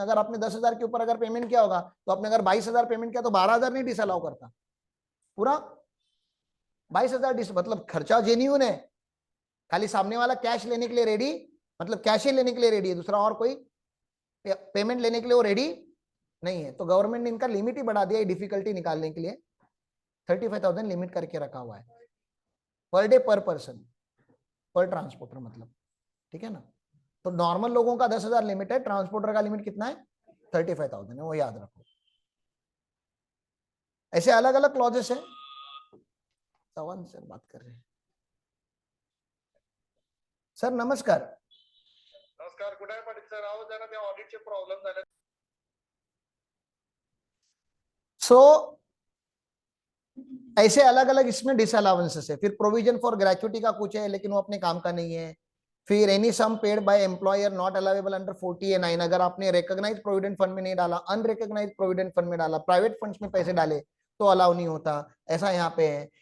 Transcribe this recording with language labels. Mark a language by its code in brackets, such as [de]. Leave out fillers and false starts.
[hi] अगर आपने 10,000 के ऊपर अगर पेमेंट किया होगा, तो आपने अगर 22,000 पेमेंट किया तो 12,000 नहीं डिसअलाउ करता, पूरा 22,000 मतलब खर्चा जेन्यून है, खाली सामने वाला कैश लेने के लिए रेडी, मतलब कैश ही लेने के लिए रेडी है, दूसरा और कोई पेमेंट लेने के लिए वो रेडी नहीं है। तो गवर्नमेंट ने इनका लिमिट ही बढ़ा दिया है डिफिकल्टी निकालने के लिए, 35,000 लिमिट करके रखा हुआ है [en] per day, per person, per transporter [hi] मतलब, ठीक है ना। तो नॉर्मल लोगों का 10,000 लिमिट है, ट्रांसपोर्टर का लिमिट कितना है? 35,000 है, वो याद रखो। ऐसे अलग अलग क्लॉजेस है। सवन से बात कर रहे हैं सर, नमस्कार। [mr] नमस्कार, कुठे आहे पाटील सर? आहो जरा त्या ऑडिटचे प्रॉब्लेम झाले. [hi] ऐसे अलग अलग इसमें डिसअलाउंसेस है। फिर प्रोविजन फॉर ग्रेचुइटी का कुछ है, लेकिन वो अपने काम का नहीं है। फिर [en] any sum paid by employer not allowable under 40A9, [hi] अगर आपने रिकॉग्नाइज प्रोविडेंट फंड में नहीं डाला, अनरिकॉग्नाइज प्रोविडेंट फंड में डाला, प्राइवेट फंड्स में पैसे डाले तो अलाउ नहीं होता, ऐसा यहाँ पे है।